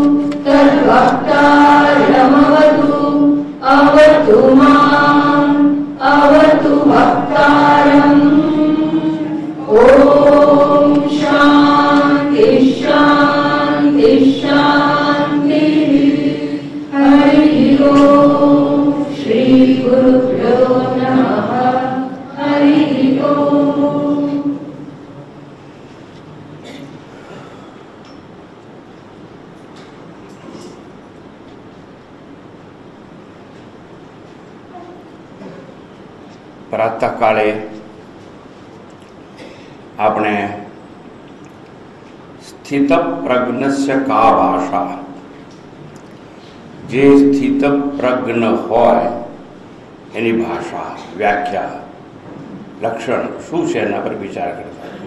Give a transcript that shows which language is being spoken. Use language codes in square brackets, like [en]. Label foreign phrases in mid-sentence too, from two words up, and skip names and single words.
[sa] तद्वक्तारमवतु अवतु माम् अवतु वक्तारम् ॐ शान्ति शान्ति शान्तिः हरिः ॐ श्री गुरुभ्यो नमः हरिः ॐ। प्रातः काले આપણે સ્થિત પ્રજ્ઞસ્ય કા ભાષા, [gu] જે સ્થિત પ્રજ્ઞ હોય એની ભાષા, વ્યાખ્યા, લક્ષણ શું છે એના પર વિચાર કરતા.